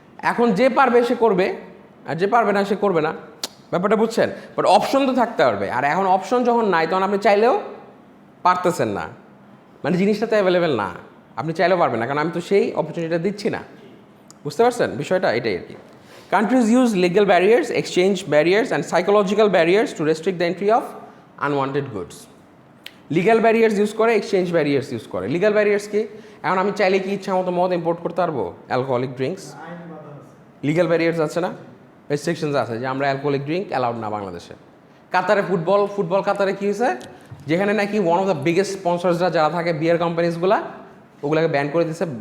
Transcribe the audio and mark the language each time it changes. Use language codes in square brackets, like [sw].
[bn] এখন যে পারবে সে করবে, আর যে পারবে না সে করবে না, ব্যাপারটা বুঝছেন? বাট অপশন তো থাকতে পারবে। আর এখন অপশন যখন নাই তখন আপনি চাইলেও পারতেছেন না, মানে জিনিসটা তো অ্যাভেলেবেল না, আপনি চাইলেও পারবেন না, কারণ আমি তো সেই অপরচুনিটিটা দিচ্ছি না। বুঝতে পারছেন বিষয়টা? এটাই আর কি। [en] Countries use legal barriers, exchange barriers and psychological barriers to restrict the entry of unwanted goods. [bn] Legal barriers use করে, এক্সচেঞ্জ ব্যারিয়ার্স ইউজ করে। লিগ্যাল ব্যারিয়ার্স কি? এখন আমি চাইলে কি ইচ্ছা মতো মদ ইম্পোর্ট করতে পারবো, অ্যালকোহলিক ড্রিঙ্কস? লিগ্যাল ব্যারিয়ার্স আছে না, রেস্ট্রিকশনস আছে যে আমরা অ্যালকোহলিক ড্রিঙ্ক অ্যালাউড না বাংলাদেশে। কাতারে ফুটবল কাতারে কী হয়েছে, যেখানে নাকি ওয়ান অফ দ্য বিগেস্ট স্পন্সর্সরা যারা থাকে বিয়ার কোম্পানিজগুলা, ওগুলোকে ব্যান করে দিচ্ছে।